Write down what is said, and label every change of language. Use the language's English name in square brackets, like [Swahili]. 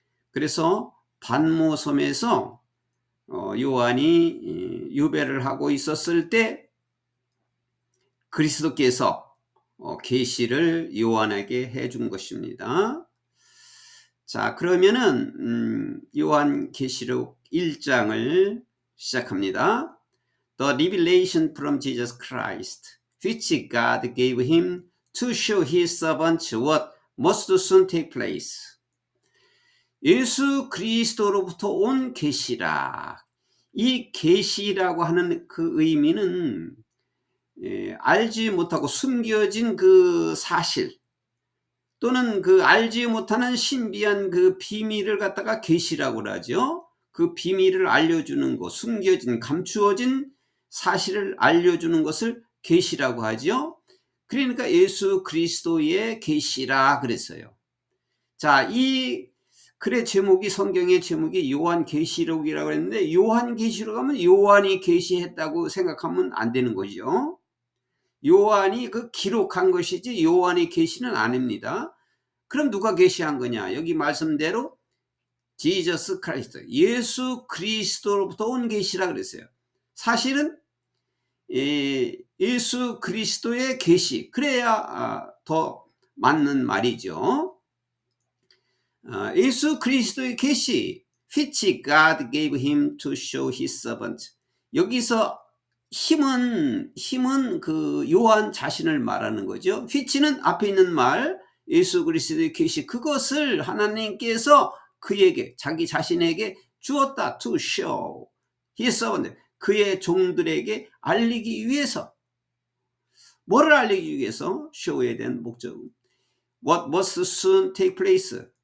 [Korean] 그래서 반모섬에서 요한이 유배를 하고 있었을 때 그리스도께서 계시를 요한에게 해준 것입니다. 자, 그러면은 요한 계시록 1장을 시작합니다. [English] The revelation from Jesus Christ, which God gave him to show his servants what must soon take place. [Korean] 예수 그리스도로부터 온 계시라. 이 계시라고 하는 그 의미는 알지 못하고 숨겨진 사실, 또는 알지 못하는 신비한 비밀을 갖다가 계시라고 하죠. 그 비밀을 알려주는 것, 숨겨진, 감추어진 사실을 알려주는 것을 계시라고 하죠. 그러니까 예수 그리스도의 계시라 그랬어요. 자, 이 글의 제목이, 성경의 제목이 요한 계시록이라고 했는데, 요한 계시록 하면 요한이 계시했다고 생각하면 안 되는 거죠. 요한이 기록한 것이지 요한이 계시는 아닙니다. 그럼 누가 계시한 거냐? 여기 말씀대로 지저스 크라이스트, 예수 그리스도로부터 온 계시라 그랬어요. 사실은 예수 그리스도의 계시, 그래야 더 맞는 말이죠. 예수 그리스도의 계시, [English] which God gave him to show his servant. [Korean] 여기서 힘은 요한 자신을 말하는 거죠. which는 앞에 있는 말, 예수 그리스도의 계시, 그것을 하나님께서 그에게, 자기 자신에게 주었다. [English] to show his servant, [Korean] 그의 종들에게 알리기 위해서. 뭐를 알리기 위해서? show에 대한 목적. [English] what must soon take place.